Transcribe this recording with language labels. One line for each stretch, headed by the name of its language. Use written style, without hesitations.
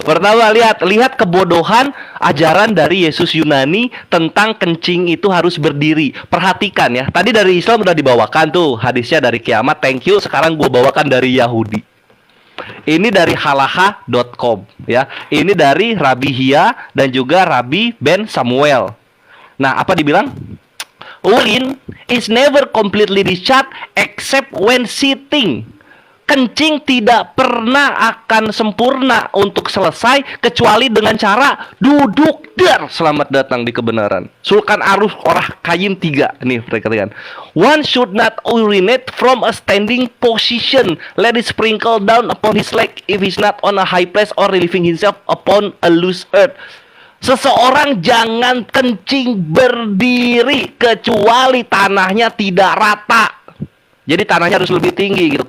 Indonesian: Pertama, lihat kebodohan ajaran dari Yesus Yunani tentang kencing itu harus berdiri. Perhatikan ya. Tadi dari Islam udah dibawakan tuh hadisnya dari Kiamat.
English: Thank you.
Indonesian: Sekarang gue bawakan dari Yahudi. Ini dari halaha.com ya. Ini dari Rabi Hia dan juga Rabi Ben Samuel. Nah, apa dibilang?
English: Urine is never completely discharged except when sitting.
Indonesian: Kencing tidak pernah akan sempurna untuk selesai kecuali dengan cara duduk. Dar, selamat datang di kebenaran. Sulkan Arus Orah Kayin 3. Nih, perhatikan.
English: One should not urinate from a standing position. Let it sprinkle down upon his leg if he's not on a high place or relieving himself upon a loose earth.
Indonesian: Seseorang jangan kencing berdiri kecuali tanahnya tidak rata. Jadi tanahnya harus lebih tinggi gitu.